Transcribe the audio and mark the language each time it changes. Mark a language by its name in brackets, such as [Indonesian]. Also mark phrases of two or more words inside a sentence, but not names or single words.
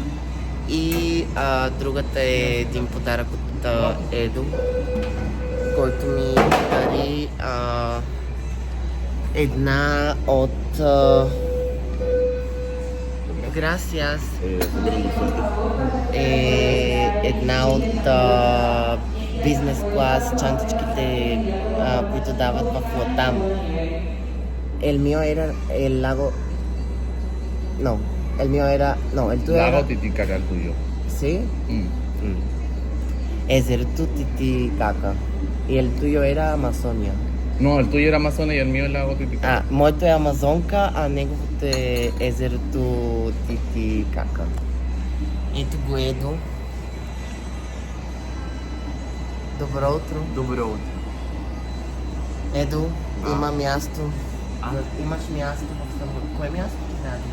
[Bulgarian] И другата е един подарък от Едо, който ми дари една от Gracias. Една от бизнес клас чантичките, които дават в Латам. [Spanish] El mío era el lago... No, el mío era... No, el tuyo era... Lago Titicaca el tuyo. ¿Sí? [Bulgarian] Езерото Титикака. [Spanish] Y el tuyo era Amazonia. No, el tuyo era Amazonas y el mío es Lago Titicaca. [Bulgarian] Моето е Амазонка, а неговото е езерото Титикака. Ето го Едо. Добро утро. Добро утро. Едо, има място. Имаш място в самолета. Кое място ти даде?